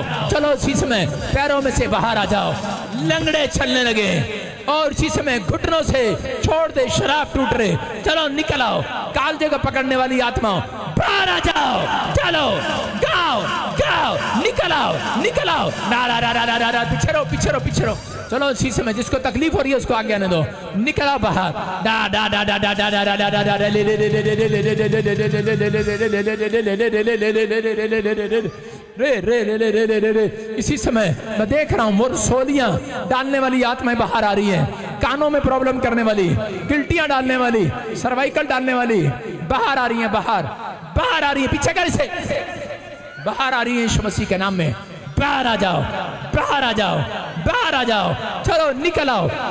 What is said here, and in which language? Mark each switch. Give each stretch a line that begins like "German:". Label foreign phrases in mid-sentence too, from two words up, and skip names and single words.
Hindi: चलो इसी समय पैरों में से बाहर आ जाओ, लंगड़े चलने लगे, और इसी समय घुटनों से छोड़ दे, शराब टूट रहे, चलो निकल आओ। कालजे को पकड़ने वाली आत्माओं बाहर आ जाओ, चलो गाओ गाओ, निकल आओ, निकल आओ, नारा रा रा रा रा रा, पीछे रहो, पीछे रहो, पीछे रहो। चलो इसी समय जिसको तकलीफ हो रही है उसको आगे आने दो, निकल आओ बाहर। डा डा डा डा डा डा डा डा डा डा ले ले ले ले ले ले ले ले ले रे रे रे रे रे रे रे रे। इसी समय मैं देख रहा हूँ वो सोलियां डालने वाली आत्माएं बाहर आ रही हैं। कानों में प्रॉब्लम करने वाली, गिल्टियां डालने वाली, सर्वाइकल डालने वाली बाहर आ रही हैं, बाहर आ रही है। पीछे कर इसे, बाहर आ रही है यीशु मसीह के नाम में। बाहर आ जाओ, बाहर आ जाओ, बाहर आ जाओ, चलो निकल आओ।